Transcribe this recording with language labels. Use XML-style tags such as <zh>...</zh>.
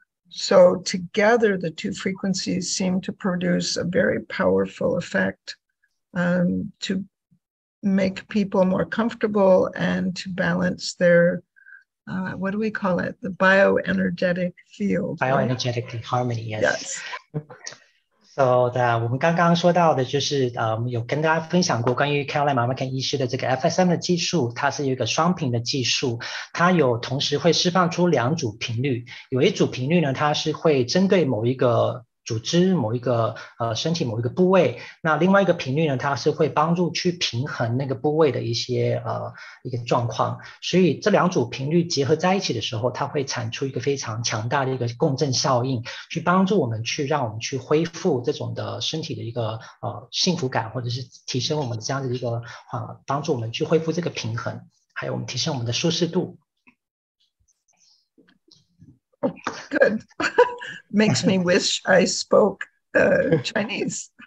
<en>So together, the 2 frequencies seem to produce a very powerful effect to make people more comfortable and to balance their, what do we call it? The bioenergetic field. Bioenergetic harmony, yes. Yes.</en> <zh>So 我们刚刚说到的就是有跟大家分享过关于 Carolyn Mcmakin 医师的这个 FSM 的技术，它是有一个双频的技术，它有同时会释放出2组频率，有一组频率呢，它是会针对某一个组织某一个身体某一个部位，那另外一个频率呢，它是会帮助去平衡那个部位的一些一个状况，所以这2组频率结合在一起的时候，它会产出一个非常强大的一个共振效应，去帮助我们让我们去恢复这种的身体的一个幸福感，或者是提升我们这样的一个帮助我们去恢复这个平衡，还有我们提升我们的舒适度。</zh> <en>Good. Makes me wish I spoke Chinese.</en>